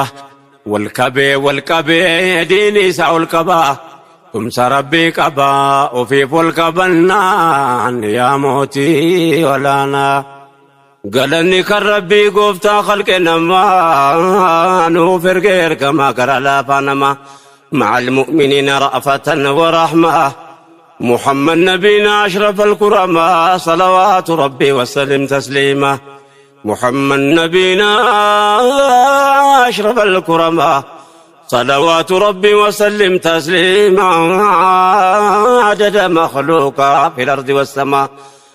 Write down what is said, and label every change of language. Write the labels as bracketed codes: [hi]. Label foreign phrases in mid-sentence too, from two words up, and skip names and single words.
[om] wal qabee diini isaa ol qabaa tumsa rabbii qabaa ofiif wal qabannaan yaa mootii olaanaa galanni kan rabbii gooftaa khalqe namaa nuuf ergee ergamaa gara laafaa namaa [ar] مع المؤمنين رأفة ورحمة محمد نبينا أشرف الكرماء صلوات ربي وسلم تسليما محمد نبينا أشرف الكرماء صلوات ربي وسلم تسليما عدد مخلوقا في الأرض والسماء